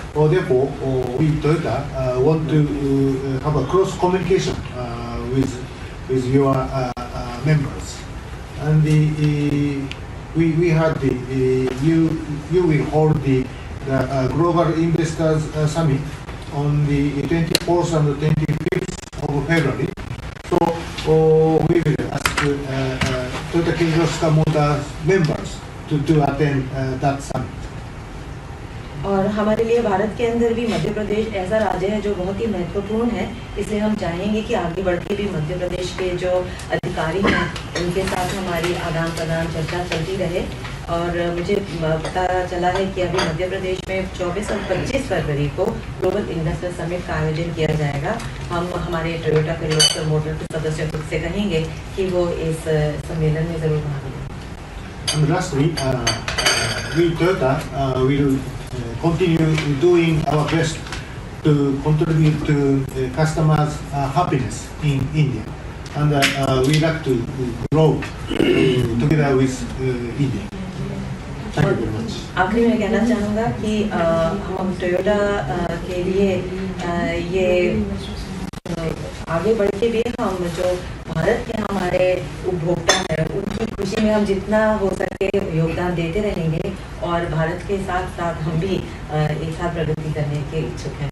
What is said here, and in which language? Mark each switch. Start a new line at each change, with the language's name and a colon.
English: Therefore, we Toyota want to have a close communication with your members, and we had you will hold the Global Investors Summit on the 24th and 25th of February. So we will ask Toyota Kirloskar Motors members to attend that summit.
Hindi: और हमारे लिए भारत के अंदर भी मध्य प्रदेश ऐसा राज्य है जो बहुत ही महत्वपूर्ण है, इसलिए हम चाहेंगे कि आगे बढ़ के भी मध्य प्रदेश के जो अधिकारी हैं उनके साथ हमारी आदान प्रदान चर्चा चलती रहे। और मुझे पता चला है कि अभी मध्य प्रदेश में 24 और 25 फरवरी को ग्लोबल इन्वेस्टर समिट का आयोजन किया जाएगा। हम हमारे टोयोटा किर्लोस्कर मोटर के सदस्यों से कहेंगे कि वो इस सम्मेलन में जरूर भाग लें।
English: And lastly, we Toyota will continue doing our best to contribute to customers' happiness in India, and we like to grow together with India. Thank you very much.
Hindi: आखिरी में कहना चाहूँगा कि हम टोयोटा के लिए ये आगे बढ़ के भी हम जो भारत के हमारे उपभोक्ता हैं उनकी खुशी में हम जितना हो सके योगदान देते रहेंगे, और भारत के साथ साथ हम भी एक साथ प्रगति करने के इच्छुक हैं।